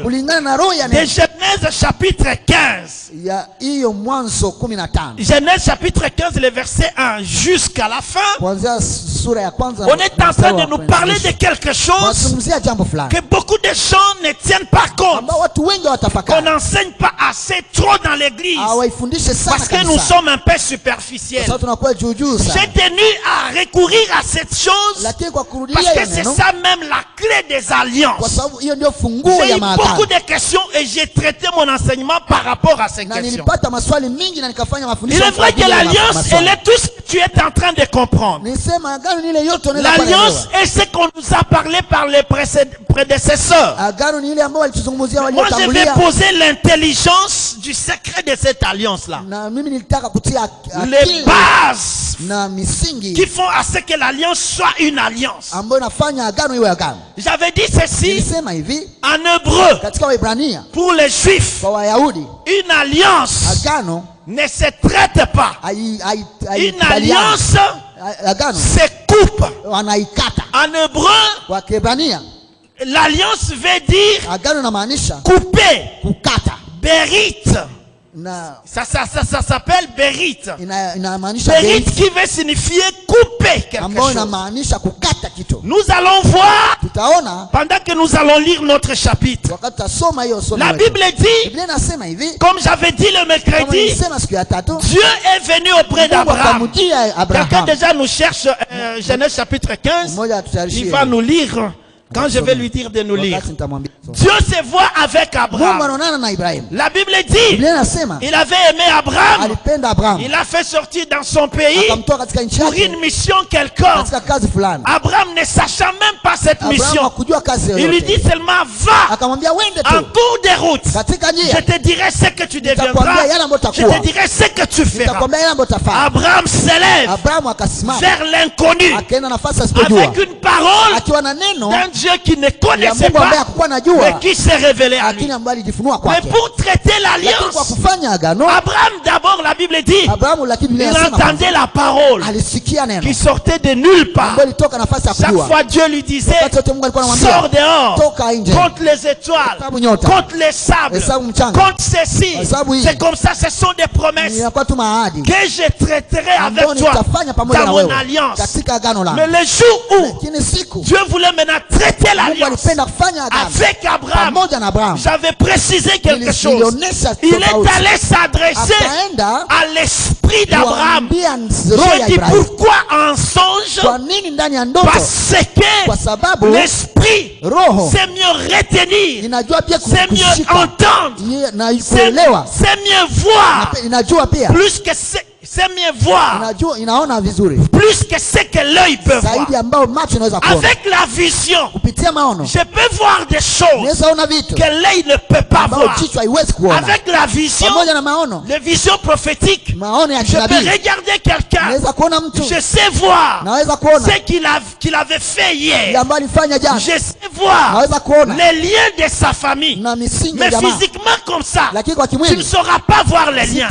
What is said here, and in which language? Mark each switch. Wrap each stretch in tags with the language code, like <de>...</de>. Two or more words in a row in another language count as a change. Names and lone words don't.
<sw>kulingana na roho ya</sw> <fr>de</fr> <sw>neno</sw> <fr>Genèse chapitre 15.</fr> <sw>ya hiyo Mwanzo 15</sw> <fr>Genèse chapitre 15, le verset 1 jusqu'à la fin.</fr> <sw>kuanzia sura ya kwanza,</sw> <fr>On est en train de nous parler de quelque chose</fr> <sw>tunazungumzia jambo fulani</sw> <fr>que beaucoup de gens ne tiennent pas compte.</fr> <sw>ambao watu wengi</sw> <fr>Qu'on</fr> <sw>watafakari,</sw> <fr>n'enseigne pas assez trop dans l'église.</fr> <sw>hawaifundishe sana</sw> <fr>Parce que nous</fr> <sw>kabisa,</sw> <fr>sommes un peu</fr> <sw>kwa</sw> <fr>superficiels.</fr> <sw>sababu tunakuwa juu juu</sw> <fr>J'ai</fr> <sw>sana,</sw> <fr>tenu à recourir à cette chose</fr> <sw>lakini kwa</sw> <fr>parce</fr> <sw>kurudia</sw> <fr>que</fr> <sw>hiyo</sw> <fr>c'est</fr> <sw>neno,</sw> <fr>ça même la clé des</fr> <sw>kwa</sw> <fr>alliances.</fr> <sw>sababu hiyo ndio funguo</sw> <fr>J'ai</fr> <sw>ya</sw> <fr>eu</fr> <sw>maagano,</sw> <fr>beaucoup de questions et j'ai traité mon enseignement par rapport à ces</fr> <sw>na</sw> <fr>questions.</fr> <sw>nilipata maswali mingi na nikafanya</sw> <fr>Il</fr> <sw>mafundisho</sw> <fr>est vrai que l'alliance, elle est tout ce que tu es en train de comprendre.</fr> <sw>Nisema agano ni ile yote unaweza</sw> <fr>L'alliance</fr> <sw>kuelewa.</sw> <fr>est ce qu'on nous a parlé par les prédécesseurs.</fr> <sw>Agano ni ile ambayo walituzungumzia</sw> <fr>Moi, je vais</fr> <sw>waliotangulia,</sw> <fr>poser l'intelligence du secret de cette alliance-là.</fr> <sw>na mimi nilitaka kutia</sw> <fr>Les</fr> <sw>akili</sw> <fr>bases</fr> <sw>na</sw> <fr>qui</fr> <sw>misingi</sw> <fr>font à ce que l'alliance soit une alliance.</fr> <sw>ambayo inafanya agano iwe agano.</sw> <fr>J'avais dit ceci</fr> <sw>Nilisema hivi</sw> <fr>en hébreu</fr> <sw>katika Waebrania</sw> <fr>pour les juifs.</fr> <sw>kwa Wayahudi,</sw> <fr>Une alliance</fr> <sw>agano</sw> <fr>ne se traite pas. Une alliance</fr> <sw>agano</sw> <fr>se coupe.</fr> <sw>wanaikata.</sw> <fr>En hébreu,</fr> <sw>Kwa Kiebrania</sw> <fr>l'alliance veut dire</fr> <sw>agano inamaanisha</sw> <fr>couper.</fr> <sw>kukata,</sw> <fr>Berit.</fr> <sw>na</sw> <fr>Ça s'appelle berit.</fr> <sw>inamaanisha</sw> <fr>Berit</fr> <sw>beriti,</sw> <fr>qui veut signifier couper quelque</fr> <sw>ambayo</sw> <fr>chose.</fr> <sw>inamaanisha kukata kitu.</sw> <fr>Nous allons voir</fr> <sw>Tutaona</sw> <fr>pendant que nous allons lire notre chapitre.</fr> <sw>wakati tutasoma hiyo somo</sw> <fr>La</fr> <sw>letu.</sw> <fr>Bible dit,</fr> <sw>Biblia inasema hivi,</sw> <fr>comme j'avais dit le</fr> <sw>kama</sw> <fr>mercredi,</fr> <sw>nilisema siku ya tatu,</sw> <fr>Dieu est venu auprès</fr> <sw>Mungu</sw> <fr>d'Abraham.</fr> <sw>akamjia</sw> <fr>Quelqu'un</fr> <sw>Abraham.</sw> <fr>déjà nous cherche Genèse chapitre 15.</fr> <sw>Mmoja</sw> <fr>Il</fr> <sw>atutayarishie</sw> <fr>va nous lire quand je vais lui dire de nous lire.</fr> <sw>wakati nitamwambia.</sw> <fr>Dieu se voit avec</fr> <sw>Mungu</sw> <fr>Abraham.</fr> <sw>anaonana na Ibrahimu.</sw> <fr>La Bible dit,</fr> <sw>Biblia inasema</sw> <fr>il avait aimé Abraham.</fr> <sw>alipenda Abraham,</sw> <fr>Il l'a fait sortir dans son pays</fr> <sw>akamtoa katika nchi</sw> <fr>pour</fr> <sw>yake</sw> <fr>une mission quelconque.</fr> <sw>katika kazi fulani.</sw> <fr>Abraham ne sachant même pas cette</fr> <sw>Abraham</sw> <fr>mission,</fr> <sw>hakujua kazi</sw> <fr>il lui dit</fr> <sw>yoyote,</sw> <fr>seulement va</fr> <sw>akamwambia wende</sw> <fr>en</fr> <sw>tu</sw> <fr>cours de route.</fr> <sw>katika</sw> <fr>Je</fr> <sw>njia,</sw> <fr>te dirai ce que tu deviendras.</fr> <sw>Nitakwambia yale ambayo</sw> <fr>Je</fr> <sw>utakuwa.</sw> <fr>te dirai ce que tu feras.</fr> <sw>nitakwambia yale ambayo utafanya.</sw> <fr>Abraham s'élève</fr> <sw>Abrahamu akasimama</sw> <fr>vers l'inconnu</fr> <sw>akaenda nafasi asipojua,</sw> <fr>avec une parole</fr> <sw>akiwa na neno</sw> <fr>d'un Dieu qui ne</fr> <sw>ya</sw> <fr>connaissait</fr> <sw>Mungu ambaye</sw> <fr>pas,</fr> <sw>hakukuwa</sw> <fr>mais</fr> <sw>najua,</sw> <fr>qui s'est révélé à lui.</fr> <sw>lakini ambaye alijifunua</sw> <fr>Mais</fr> <sw>kwake.</sw> <fr>pour traiter</fr> <sw>Lakini kwa</sw> <fr>l'alliance,</fr> <sw>kufanya agano,</sw> <fr>Abraham d'abord, la Bible dit,</fr> <sw>Abrahamu, lakini Biblia</sw> <fr>il</fr> <sw>inasema</sw> <fr>entendait la parole</fr> <sw>alisikia neno</sw> <fr>qui sortait de nulle part.</fr> <sw>ambayo ilitoka nafasi ya</sw> <fr>Chaque</fr> <sw>kujua.</sw> <fr>fois Dieu lui disait,</fr> <sw>Wakati wote Mungu alikuwa anamwambia</sw> <fr>sors dehors,</fr> <sw>toka nje,</sw> <fr>compte les étoiles,</fr> <sw>hesabu nyota,</sw> <fr>compte les sables,</fr> <sw>hesabu mchanga,</sw> <fr>compte ceci.</fr> <sw>hesabu hii.</sw> <fr>C'est comme ça, ce sont des promesses</fr> <sw>Inakuwa tu maahadi</sw> <fr>que je traiterai</fr> <sw>ambayo</sw> <fr>avec toi</fr> <sw>nitafanya pamoja</sw> <fr>dans</fr> <sw>na</sw> <fr>mon</fr> <sw>wewe</sw> <fr>alliance.</fr> <sw>katika agano</sw> <fr>Mais</fr> <sw>langu.</sw> <fr>le jour où</fr> <sw>Lakini siku</sw> <fr>Dieu voulait maintenant traiter</fr> <sw>Mungu</sw> <fr>l'alliance</fr> <sw>alipenda kufanya agano</sw> <fr>avec Abraham,</fr> <sw>pamoja na Abrahamu,</sw> <fr>j'avais précisé quelque chose.</fr> <sw>nilionyesha</sw> <fr>Il est</fr> <sw>tofauti.</sw> <fr>allé s'adresser</fr> <sw>Akaenda</sw> <fr>à l'esprit d'Abraham.</fr> <sw>kuambia roho</sw> <fr>Je</fr> <sw>ya</sw> <fr>dis</fr> <sw>Ibrahimu.</sw> <fr>pourquoi en songe?</fr> <sw>Kwa nini ndani ya ndoto?</sw> <fr>Parce</fr> <sw>Kwa</sw> <fr>que</fr> <sw>sababu</sw> <fr>l'esprit</fr> <sw>roho</sw> <fr>c'est mieux retenir,</fr> <sw>inajua pia</sw> <fr>c'est mieux</fr> <sw>kushika</sw> <fr>entendre,</fr> <sw>na</sw> <fr>c'est</fr> <sw>kuelewa,</sw> <fr>mieux voir,</fr> <sw>inajua pia</sw> <fr>plus que c'est mieux voir</fr> <sw>Unajua inaona vizuri</sw> <fr>plus que ce que l'œil peut voir.</fr> <sw>zaidi ambao macho inaweza kuona.</sw> <fr>Avec la vision,</fr> <sw>Kupitia maono</sw> <fr>je peux voir des choses</fr> <sw>unaweza ona vitu</sw> <fr>que l'œil ne peut pas</fr> <sw>ambao</sw> <fr>voir.</fr> <sw>jicho haiwezi kuona.</sw> <fr>Avec la vision,</fr> <sw>Pamoja na maono,</sw> <fr>les visions prophétiques,</fr> <sw>maono ya</sw> <fr>je peux</fr> <sw>kinabii,</sw> <fr>regarder quelqu'un.</fr> <sw>naweza kuona mtu,</sw> <fr>Je sais voir</fr> <sw>naweza kuona</sw> <fr>ce qu'il avait fait</fr> <sw>ile</sw> <fr>hier.</fr> <sw>ambayo alifanya jana,</sw> <fr>Je sais voir</fr> <sw>naweza kuona</sw> <fr>les liens de sa famille.</fr> <sw>na misingi ya</sw> <fr>Mais</fr> <sw>jamaa,</sw> <fr>physiquement comme ça,</fr> <sw>lakini kwa</sw> <fr>tu ne</fr> <sw>kimwili</sw> <fr>sauras pas voir les liens.</fr>